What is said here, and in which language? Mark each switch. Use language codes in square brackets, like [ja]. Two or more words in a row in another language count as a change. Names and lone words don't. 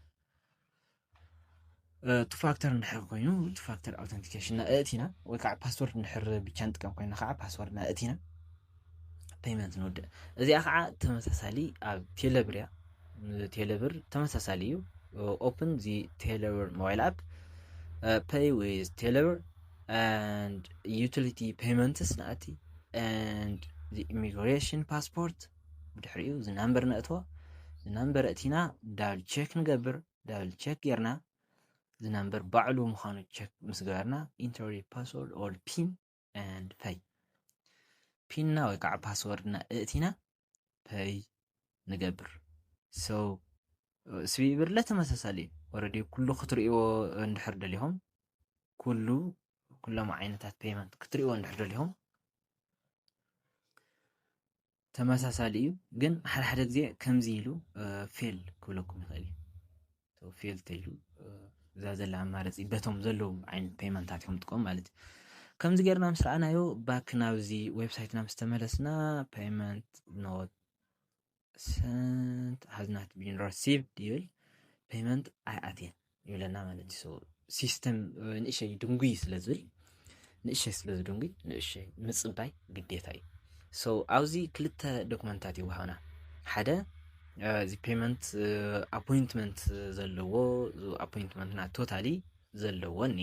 [en] two factor [ti] እንድሕር ኮይኑ [en] two factor authentication [ti] እእቲና ወይ ከዓ ፓስወርድ እንድሕር ብቻ ንጥቀም ኮይና ከዓ ፓስወርድ እእቲና ፔመንት ንውድእ እዚኣ ከዓ ተመሳሳሊ ኣብ ቴሌብር እያ ቴሌብር ተመሳሳሊ እዩ [en] open the telebirr mobile app pay with telebirr and utility payments [ti] ናእቲ [en] and the immigration passport [ti] ድሕሪኡ [en] the number [ti] ነእትዎ [en] the number [ti] እቲና [en] double check [ti] ንገብር [en] double check [ti] ጌርና [en] the number [ti] ባዕሉ ምዃኑ ቼክ ምስ ገበርና [en] enter password or pin and pay [ti] ፒንና ወይ ከዓ ፓስወርድና እእቲና ፔይ ንገብር ሶ ሲቢኢ ብር ተመሳሳሊ ኦልሬዲ ኩሉ ክትሪእዎ እንድሕር ደሊኹም ኩሎም ዓይነታት ፔመንት ክትሪእዎ እንድሕር ደሊኹም ተመሳሳሊ እዩ ግን ሓደ ሓደ ግዜ ከምዚ ኢሉ ፌል ክብለኩም ይኽእል እዩ ፌል ተይሉ እዛ ዘላ ኣማራፂ በቶም ዘለዉ ዓይነት ፔመንታት እዮም ጥቀም ማለት እዩ ከምዚ ጌርና ምስ ረኣናዮ ባክ ናብዚ ዌብሳይትና ምስ ተመለስና [en] payment not sent has not been received [ti] ይብል ፔመንት ኣይኣትየን ይብለና ማለት እዩ ሲስተም ንእሸይ ድንጉይ ስለዝብል ንእሸይ ስለዝድንጉይ ንእሸይ ምፅባይ ግዴታ እዩ ሶ ኣብዚ ክልተ ዶክመንታት ይወሃብና ሓደ እዚ ፔመንት ኣፖይንትመንት ዘለዎ ኣፖይንትመንትና ቶታሊ ዘለዎ እኒአ